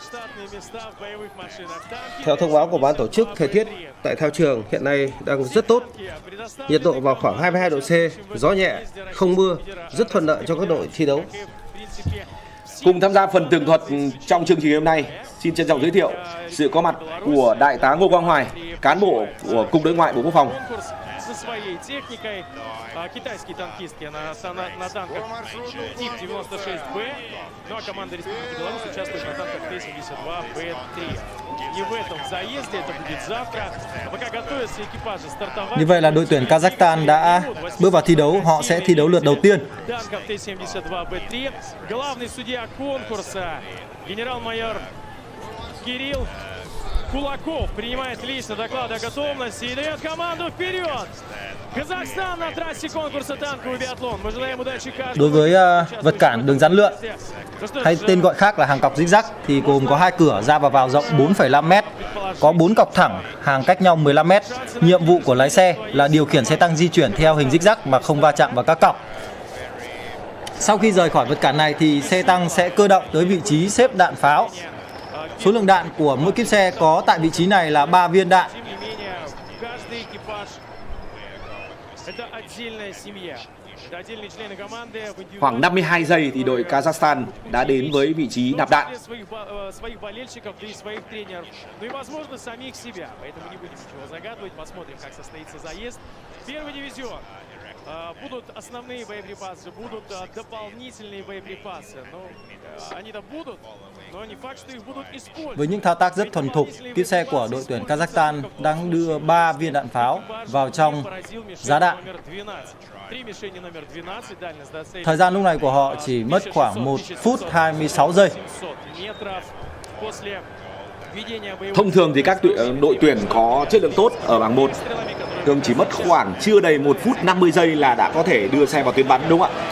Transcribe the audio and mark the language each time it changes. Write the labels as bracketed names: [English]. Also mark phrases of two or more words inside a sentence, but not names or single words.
[Vietnamese] Theo thông báo của ban tổ chức, thời tiết tại thao trường hiện nay đang rất tốt. Nhiệt độ vào khoảng 22 độ C, gió nhẹ, không mưa, rất thuận lợi cho các đội thi đấu. Cùng tham gia phần tường thuật trong chương trình hôm nay, xin trân trọng giới thiệu sự có mặt của Đại tá Ngô Quang Hoài, cán bộ của Cục Đối ngoại Bộ Quốc phòng. [Russian] Своей техникой. Китайские танкистки на танках тип 96Б, ну а команда Республики Беларусь участвует на танках Т-72Б3. И в этом заезде, это будет завтра, пока готовятся экипажи стартовать. [Vietnamese] Như vậy là đội tuyển Kazakhstan đã bước vào thi đấu, họ sẽ thi đấu lượt đầu tiên. [Russian] Танков Т-72Б3. Главный судья конкурса, генерал-майор Кирилл Кулаков принимает лично доклады о готовности и дает команду вперед. Казахстан на трассе конкурса танковый биатлон. Мы желаем удачи каждому. [Vietnamese] Đối với vật cản đường rắn lượn, hay tên gọi khác là hàng cọc zigzag, thì gồm có 2 cửa ra và vào rộng 4,5 m, có 4 cọc thẳng hàng cách nhau 15 m. Nhiệm vụ của lái xe là điều khiển xe tăng di chuyển theo hình zigzag mà không va chạm vào các cọc. Sau khi rời khỏi vật cản này thì xe tăng sẽ cơ động tới vị trí xếp đạn pháo. Số lượng đạn của mỗi kíp xe có tại vị trí này là 3 viên đạn. Khoảng 52 giây thì đội Kazakhstan đã đến với vị trí nạp đạn. [Russian] Будут основные боеприпасы, будут дополнительные боеприпасы. Ну, они-то будут, но не факт, что их будут использовать. [Vietnamese] Với những thao tác rất thuần thục, kíp xe của đội tuyển Kazakhstan đang đưa 3 viên đạn pháo vào trong giá đạn. Thời gian lúc này của họ chỉ mất khoảng 1 phút 26 giây. Thông thường thì các đội tuyển có chất lượng tốt ở bảng 1 thường chỉ mất khoảng chưa đầy 1 phút 50 giây là đã có thể đưa xe vào tuyến bắn, đúng không ạ?